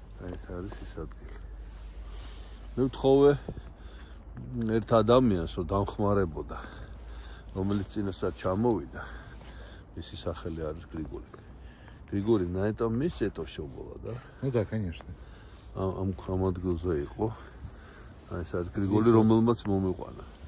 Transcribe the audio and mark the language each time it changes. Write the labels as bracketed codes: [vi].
[ka] ეს არის ის ადგილი. მე ვთხოვე ერთ ადამიანს, რომ დამხმარებოდა, რომელიც წინასწარ ჩამოვიდა. მისი სახელი არის გრიგორი. [ru] გრიგორი на этом месте это всё было, да? Ну да, конечно. [ka] ამ ადგილზე იყო. აი ეს არის გრიგორი, რომელმაც მომიყვანა.